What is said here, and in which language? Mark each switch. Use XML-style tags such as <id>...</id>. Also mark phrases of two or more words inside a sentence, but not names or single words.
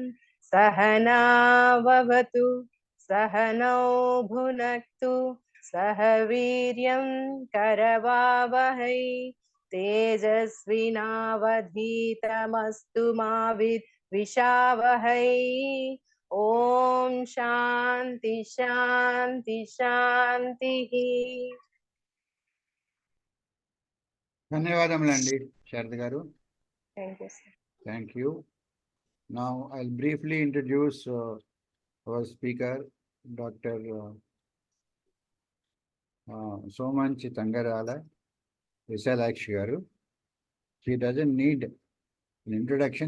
<sa>सहनाववतु सहनौ भुनक्तु सह वीर्यं करवावहै तेजस्विनावधीतमस्तु मा विद्विषावहै ओम शांति शांति शांति</sa> <te>ధన్యవాదములండి శారద గారు.</te> <en>Thank you, sir. Thank you. Now I'll briefly introduce our speaker, Dr. Somanchi Tangarala Visalakshi garu. She doesn't need an introduction.</en>